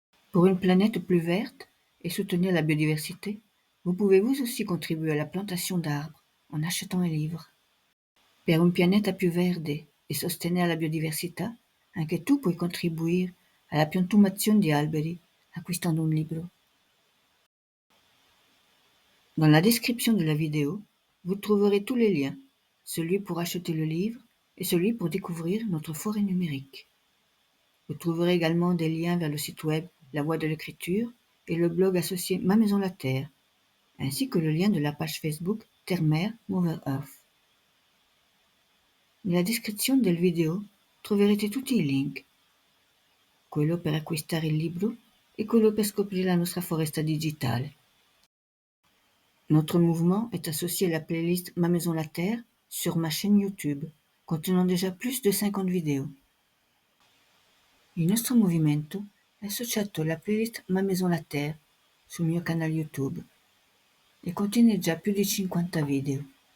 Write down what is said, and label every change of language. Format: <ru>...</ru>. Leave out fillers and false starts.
<fr>Pour une planète plus verte et soutenir la biodiversité, vous pouvez vous aussi contribuer à la plantation d'arbres en achetant un livre.</fr> <it>Per un pianeta più verde e sostenere la biodiversità, anche tu puoi contribuire alla piantumazione di alberi acquistando un libro.</it> <fr>Dans la description de la vidéo, vous trouverez tous les liens, celui pour acheter le livre et celui pour découvrir notre forêt numérique. Vous trouverez également des liens vers le site web La Voix de l'Écriture et le blog associé Ma Maison la Terre, ainsi que le lien de la page Facebook Terre-Mer Mother Earth.</fr> <it>Nella descrizione del video troverete tutti i link, quello per acquistare il libro e quello per scoprire la nostra foresta digitale.</it> <fr>Notre mouvement est associé à la playlist Ma Maison la Terre sur ma chaîne YouTube, contenant déjà plus de 50 vidéos.</fr> <it>Il nostro movimento è associato alla playlist Ma Maison la Terre sul mio canale YouTube e contiene già più di 50 video.</it>